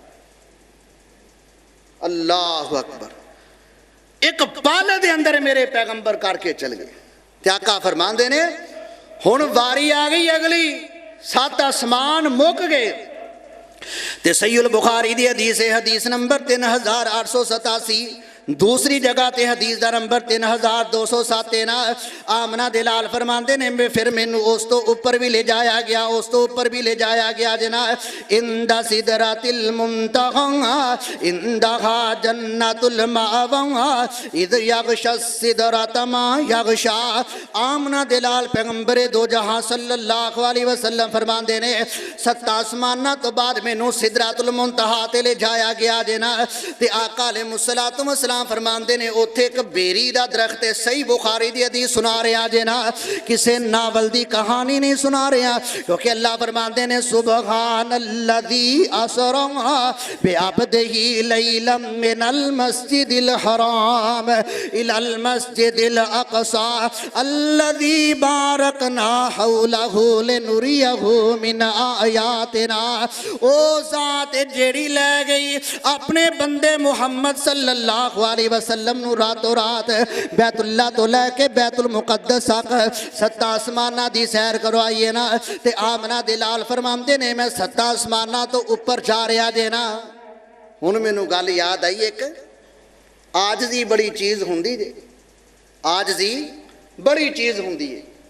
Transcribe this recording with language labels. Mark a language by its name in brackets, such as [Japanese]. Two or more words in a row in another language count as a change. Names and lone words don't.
[Arabic] الله أكبر. [Punjabi] ਏਕ ਪਲ ਦੇ ਅੰਦਰ ਮੇਰੇ ਪੈਗ਼ੰਬਰ ਕਰਕੇ ਚਲ ਗਏ। ਤੇ ਆਕਾ ਫ਼ਰਮਾਂਦੇ ਨੇ ਹੁਣ ਵਾਰੀ ਆ ਗਈ ਅਗਲੀ, 7 ਆਸਮਾਨ ਮੁੱਕ ਗਏ। ਤੇ ਸਹੀਹੁਲ ਬੁਖ਼ਾਰੀ ਦੀ ਹਦੀਸ ਹੈ, ਹਦੀਸ ਨੰਬਰ 3887। ਦੂਸਰੀ ਜਗ੍ਹਾ ਤੇ ਹਦੀਸ ਕਾ ਨੰਬਰ 3207 ਹੈ ਨਾ। ਆਮਨਾ ਦੇ ਲਾਲ ਫ਼ਰਮਾਂਦੇ ਨੇ ਫਿਰ ਮੈਨੂੰ ਉਸ ਤੋਂ ਉੱਪਰ ਭੀ ਲੈ ਜਾਇਆ ਗਿਆ, ਉਸ ਤੋਂ ਉੱਪਰ ਭੀ ਲੈ ਜਾਇਆ ਗਿਆ ਜਨਾ। [Arabic] عند سدرة المنتهى عندها جنة المأوى إذ يغشى السدرة ما يغشى. [Punjabi] ਆਮਨਾ ਦੇ ਲਾਲ ਪੈਗ਼ੰਬਰ ਦੋ ਜਹਾਂ [Arabic] صلى الله عليه وسلم [Punjabi] ਫ਼ਰਮਾਂਦੇ ਨੇ 7 ਆਸਮਾਨਾਂ ਤੋਂ ਬਾਦ ਮੈਨੂੰ ਸਿਦਰਾਤੁਲ ਮੁੰਤਹਾ ਤੇ ਲੈ ਜਾਇਆ ਗਿਆ ਜਨਾ। ਤੇ ਆਕਾ [Arabic] عليه الصلاة والسلام [Punjabi] ਫ਼ਰਮਾਂਦੇ ਨੇ ਉੱਥੇ ਏਕ ਬੇਰੀ ਦਾ ਦਰਖ਼ਤ ਹੈ। ਸਹੀ ਬੁਖ਼ਾਰੀ ਦੀ ਹਦੀਸ ਸੁਣਾ ਰਿਹਾ ਜੇ ਨਾ, ਕਿਸੀ ਨਾਵਲ ਦੀ ਕਹਾਣੀ ਨਹੀਂ ਸੁਣਾ ਰਿਹਾ, ਕਿਉਂਕਿ ਅੱਲਾਹ ਫ਼ਰਮਾਂਦੇ ਨੇ [Arabic] سبحان الذي أسرى بعبده ليلا من المسجد الحرام إلى المسجد الأقصى الذي باركنا حوله لنريه من آياتنا. [Punjabi] ਓ ਜ਼ਾਤ ਜਿਹੜੀ ਲੈ ਗਈ ਅਪਣੇ ਬੰਦੇ ਮੁਹੰਮਦ [Arabic] صلى الله عليه وسلم [Punjabi] ਨੂੰ ਰਾਤੋਂ ਰਾਤ ਬੈਤੁੱਲਾ ਤੋਂ ਲੈ ਕੇ ਬੈਤੁਲ ਮੁਕੱਦਸ ਤਕ 7 ਆਸਮਾਨਾਂ ਦੀ ਸੈਰ ਕਰਵਾਈ ਹੈ ਨਾ। ਤੇ ਆਮਨਾ ਦੇ ਲਾਲ ਫ਼ਰਮਾਂਦੇ ਨੇ ਮੈਂ 7 ਆਸਮਾਨਾਂ ਤੋਂ ਉੱਪਰ ਜਾ ਰਿਹਾ ਜੇ ਨਾ। ਹੁਣ ਮੈਨੂੰ ਗੱਲ ਯਾਦ ਆਈ, ਏਕ ਆਜਜ਼ੀ ਬੜੀ ਚੀਜ਼ ਹੁੰਦੀ ਜੇ, ਆਜਜ਼ੀ ਬੜੀ ਚੀਜ਼ ਹੁੰਦੀ ਹੈ।